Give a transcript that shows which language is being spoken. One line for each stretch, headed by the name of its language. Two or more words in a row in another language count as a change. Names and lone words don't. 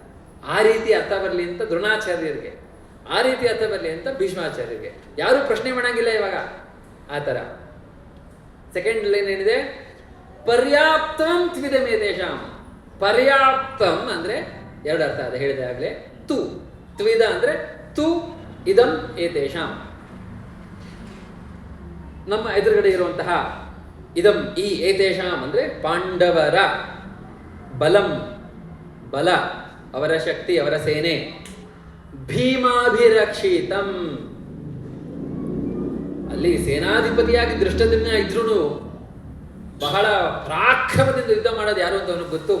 Kannada: ಆ ರೀತಿ ಅರ್ಥ ಬರಲಿ ಅಂತ ದ್ರೋಣಾಚಾರ್ಯರಿಗೆ, ಆ ರೀತಿ ಅರ್ಥ ಬರಲಿ ಅಂತ ಭೀಷ್ಮಾಚಾರ್ಯರಿಗೆ. ಯಾರು ಪ್ರಶ್ನೆ ಮಾಡಂಗಿಲ್ಲ ಇವಾಗ ಆ ಥರ.
English: second line
Kannada: ಏನಿದೆ,
Sanskrit: ಪರ್ಯಾಪ್ತಂ ತ್ವಿದಮೇತೇಷಾಂ.
Kannada: ಪರ್ಯಾಪ್ತಂ ಅಂದ್ರೆ ಎರಡು ಅರ್ಥ ಅದೇ ಹೇಳಿದೆ ಆಗಲೇ.
Sanskrit: ತು, ತ್ವಿದ ಅಂದ್ರೆ ತು ಇದಂ ಏತೇಷಾಂ,
Kannada: ನಮ್ಮ ಎದುರುಗಡೆ ಇರುವಂತಹ ಇದಂ, ಈ ಏತೇಷಾಂ ಅಂದ್ರೆ ಪಾಂಡವರ, ಬಲಂ ಬಲ, ಅವರ ಶಕ್ತಿ, ಅವರ ಸೇನೆ. ಭೀಮಾಭಿರಕ್ಷಿತಂ, ಅಲ್ಲಿ ಸೇನಾಧಿಪತಿಯಾಗಿ ದೃಷ್ಟದ್ಯುಮ್ನ ಇದ್ರೂ ಬಹಳ ಪರಾಕ್ರಮದಿಂದ ಯುದ್ಧ ಮಾಡೋದು ಯಾರು ಅಂತ ಅವನಿಗೆ ಗೊತ್ತು.